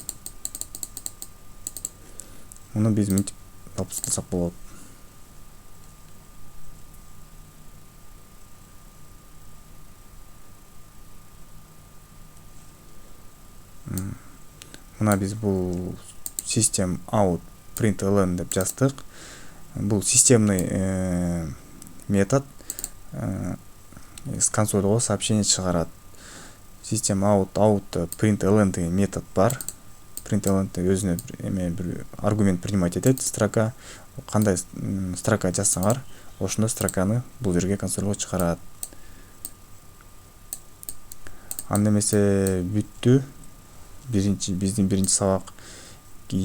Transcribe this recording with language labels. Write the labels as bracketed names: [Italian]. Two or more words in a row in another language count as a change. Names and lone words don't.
[Kyrgyz] Муну биз мынтип тапсырсак болот. Мына биз бул [English] system out println [Kyrgyz] деп жаздык. Бул [Russian] системный метод [Kyrgyz] с консольго сообщение чыгарат. [English] System out println [Kyrgyz] деген метод бар. Println өзүнө эме бир аргумент принимать этет, строка. Кандай строка жазсаңар, ошондой строканы бул жерге консольго чыгарат. Анда эмесе бүттү. Биздин биринчи сабак.